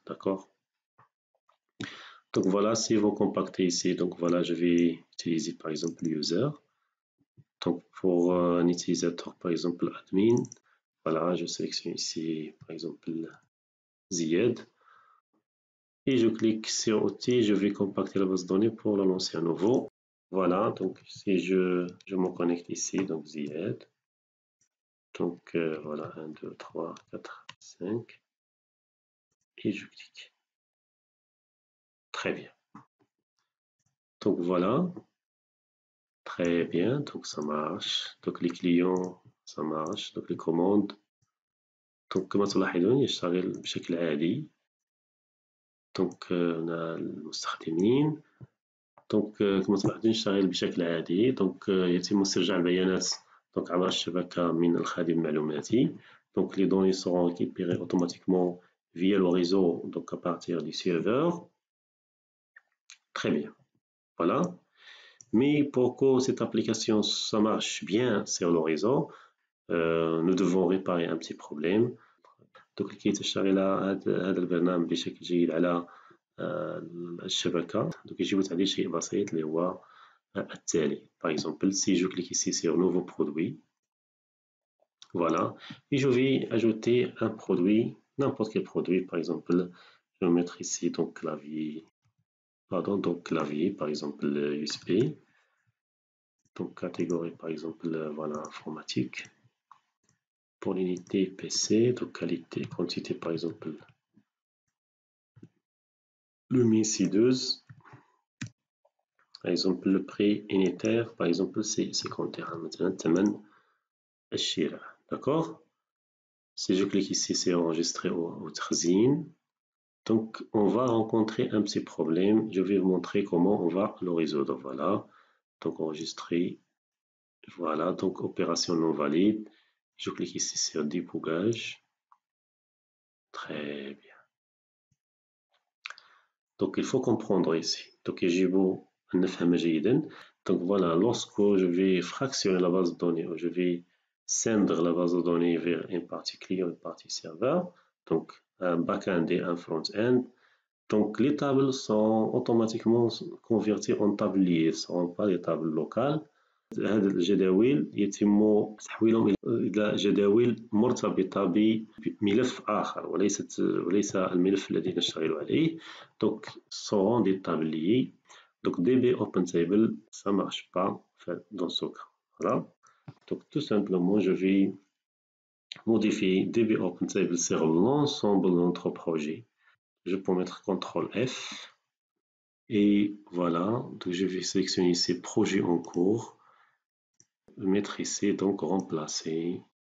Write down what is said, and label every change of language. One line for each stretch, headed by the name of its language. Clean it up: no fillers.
French: D'accord. Donc voilà, si vous compactez ici, donc voilà, je vais utiliser par exemple user. Donc pour un utilisateur, par exemple admin, voilà, je sélectionne ici par exemple Zied. Et je clique sur outils, je vais compacter la base de données pour la lancer à nouveau. Voilà, donc si je me connecte ici, donc Zied. Donc voilà, 1, 2, 3, 4, 5. Et je clique. Très bien. Donc voilà. Très bien, donc ça marche. Donc les clients, ça marche. donc les commandes.
Arabic: Donc كما تلاحظون يشتغل بشكل عادي. donc هنا المستخدمين. دونك كما تلاحظون نشتغل بشكل عادي. دونك يتم استرجاع البيانات دونك عبر الشبكة من الخادم المعلوماتي.
French: Donc les données seront récupérées automatiquement via le réseau, donc à partir du serveur. Très bien, voilà. Mais pour que cette application ça marche bien sur le réseau, nous devons réparer un petit problème.
Arabic: Donc لكي تشتغل هذا البرنامج بشكل جيد على الشبكة، donc يجب تعديل شيء بسيط اللي هو التالي.
French: Par exemple, si je clique ici sur nouveau produit, voilà, et je vais ajouter un produit, n'importe quel produit. Par exemple, je vais mettre ici donc clavier, pardon, donc clavier, par exemple USB, donc catégorie par exemple voilà informatique. Pour l'unité PC, donc qualité, quantité par exemple luminesceuse. Par exemple le prix unitaire par exemple c'est 50 dirhams
Arabic: مثلا ثمن الشراء.
French: D'accord. Si je clique ici c'est enregistré au تخزين. Donc on va rencontrer un petit problème, je vais vous montrer comment on va le résoudre. Voilà, donc enregistrer, voilà, donc opération non valide. Je clique ici sur débogage. Très bien. Donc il faut comprendre ici.
Arabic: Donc يجب أن نفهم جيدا.
French: Donc voilà, lorsque je vais fractionner la base de données, je vais scindre la base de données vers une partie client et une partie serveur, donc un back-end et un front-end. Donc les tables sont automatiquement converties en tabliers, ce ne sont pas des tables locales.
Arabic: هذه الجداول يتم تحويلهم إلى جداول مرتبطة بملف آخر وليس الملف الذي نشتغل عليه.
French: Donc ce seront des tabliers. Donc DB OpenTable ça marche pas dans ce cas. Voilà. Donc tout simplement je vais modifier DB OpenTable sur l'ensemble de notre projet. Je peux mettre CTRL F et voilà, donc je vais sélectionner ces projets en cours, mettre ici donc remplacer.